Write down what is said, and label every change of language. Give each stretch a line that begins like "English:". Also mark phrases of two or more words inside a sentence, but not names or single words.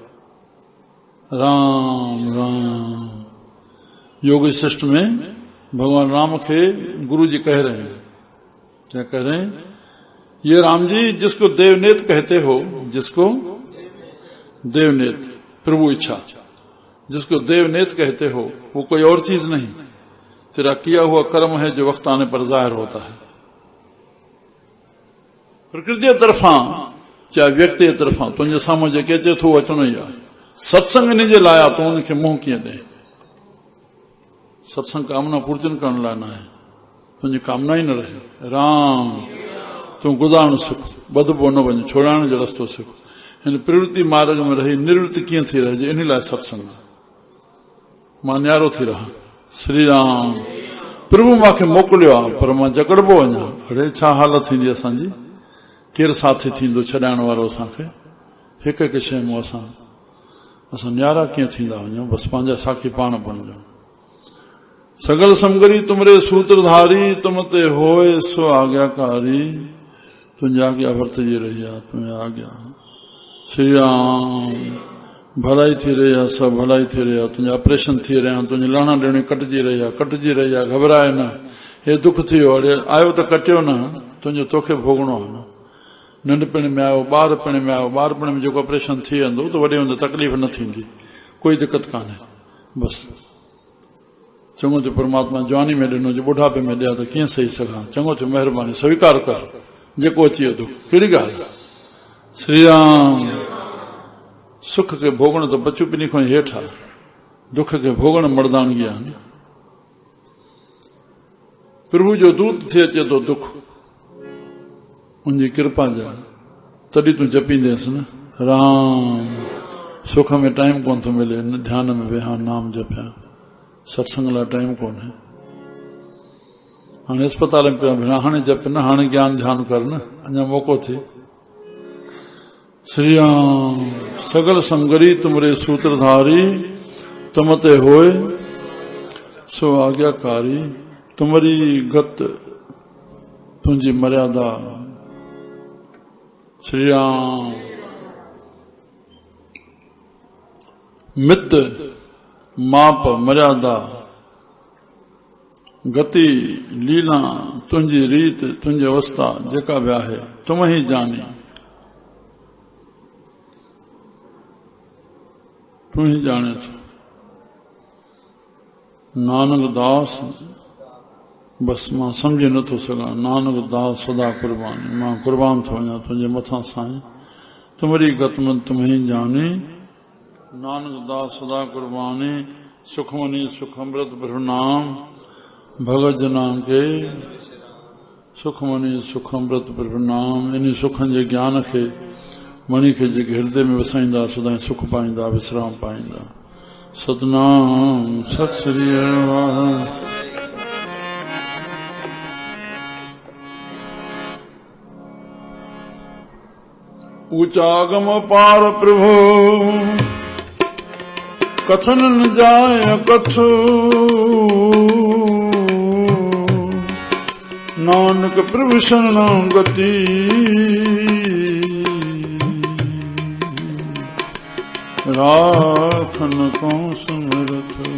Hindi: राम राम योग शिष्ट में भगवान राम के गुरु जी कह रहे हैं क्या कह रहे हैं ये राम जी जिसको देवनेत कहते हो जिसको देवनेत प्रभु इच्छा जिसको देवनेत कहते हो वो कोई और चीज नहीं तेरा किया हुआ कर्म है जो वक्त आने पर जाहिर होता है
Sindhi: प्रकृति तरफा चाहे व्यक्ति तरफा तुझे साम्हूं जेके अचे थो अचणो ई आहे सत्संग इन जे लाइ आहे तूं उनखे मुंहुं कीअं ॾे सत्संग कामना पूर्जन करण लाइ न आहे तुंहिंजी कामना ई न रहे राम तूं गुज़ारण सिख बदबो न वञ छोड़ाइण जो रस्तो सिख हिन प्रवृत्ति मार्ग में रही निवृत्त कीअं थी रहिजे इन लाइ सत्संग मां न्यारो थी रहां श्री राम प्रभु मूंखे मोकिलियो आहे पर मां जकड़बो वञा अड़े छा हालत थींदी असांजी केरु साथी थींदो छॾाइण वारो असांखे हिकु हिकु शइ मूं असां न्यारा कीअं थींदा वञूं बसि पंहिंजा साखी पाण बणिजो
Punjabi: ਸਗਲ ਸਮਗਰੀ ਤੁਮਰੇ ਸੂਤ੍ਰਧਾਰੀ ਤੁਮ ਤੇ ਹੋਏ ਸੋ ਆਗਿਆਕਾਰੀ
Sindhi: तुंहिंजी आज्ञा वर्तजी रही आहे तुंहिंजी आज्ञा श्री राम भलाई थी रही आहे सब भलाई थी रही आहे तुंहिंजा ऑपरेशन थी रहिया आहिनि तुंहिंजी लहण ॾियणी कटिजी रही आहे घबराए न हे दुख थी वियो अड़े आयो त कटियो न तुंहिंजो तोखे भोगणो आहे न नंढपण में आयो ॿारपण में आयो ॿारपण में जेको ऑपरेशन थी वेंदो त वॾे हूंदे तकलीफ़ न थींदी कोई दिक़त कान्हे बसि चङो थियो परमात्मा जवानी में ॾिनो जो ॿुढापे में ॾिया त कीअं सही सघां चङो थियो महिरबानी स्वीकार कर जेको अची वियो कहिड़ी ॻाल्हि श्री राम सुख खे भोगण त बचू ॿिन्ही खां हेठि आहे दुख खे भोगण मर्दानगी आहे प्रभु जो दूत थी अचे थो दुख उनजी कृपा जा तॾहिं तूं जपींदेसि न राम सुख में टाइम कोन थो मिले न ध्यान में वेहा नाम जपिया सत्संग लाइ टाइम कोन्हे हाणे अस्पताल में पिया भेण हाणे जप न हाणे ज्ञान ध्यान कर न अञा मौक़ो थिए
Punjabi: ਸ੍ਰੀ ਰਾਮ ਸਗਲ ਸਮਗਰੀ ਤੁਮਰੇ ਸੂਤ੍ਰਧਾਰੀ ਤੁਮ ਤੇ ਹੋਏ ਸੋ ਆਗਿਆਕਾਰੀ ਤੁਮ੍ਹਾਰੀ ਗਤ ਤੁਝੀ ਮਰਯਾਦਾ
Sindhi: श्री राम
Punjabi: ਮਿਤ ਮਾਪ ਮਰਯਾਦਾ ਗਤਿ ਲੀਲਾ ਤੁਝੀ ਰੀਤ ਤੁਝੀ ਅਵਸਥਾ
Sindhi: जेका भी आहे
Punjabi: ਤੁਮ ਹੀ ਜਾਨੀ
Sindhi: तू ही जाने थो नानक दास बस मां समझी नथो सघां।
Punjabi: ਨਾਨਕ ਦਾਸ ਸਦਾ ਕੁਰਬਾਨੀ,
Sindhi: मां कुर्बान थो वञा तुंहिंजे मथां साईं।
Punjabi: ਤੁਮਰੀ ਗਤਮਨ ਤੁਮ੍ਹੇਂ ਜਾਨੀ, ਨਾਨਕ ਦਾਸ ਸਦਾ ਕੁਰਬਾਨੀ। ਸੁਖਮਨੀ ਸੁਖ ਅੰਮ੍ਰਿਤ ਪ੍ਰਭੁ ਨਾਮ, ਭਗਤ ਜਨਾਮ ਕੇ ਸੁਖਮਨੀ ਸੁਖ ਅੰਮ੍ਰਿਤ ਪ੍ਰਭੁ ਨਾਮ।
Sindhi: इन सुखनि जे ज्ञान खे मणि खे जेके हृदय में वसाईंदा सदाईं सुख पाईंदा, विश्राम पाईंदा।
Punjabi: ਸਤਨਾਮ ਸਤ ਸ੍ਰੀ ਅਕਾਲ। ਊਚਾਗਮ ਪਾਰ ਪ੍ਰਭੁ ਕਥਨ ਨ ਜਾਇ ਕਥੁ, ਨਾਨਕ ਪ੍ਰਭੁ ਸ਼ਰਣਾਗਤਿ ਰਾਖਨ ਕੋ ਸੁਮਰਤ।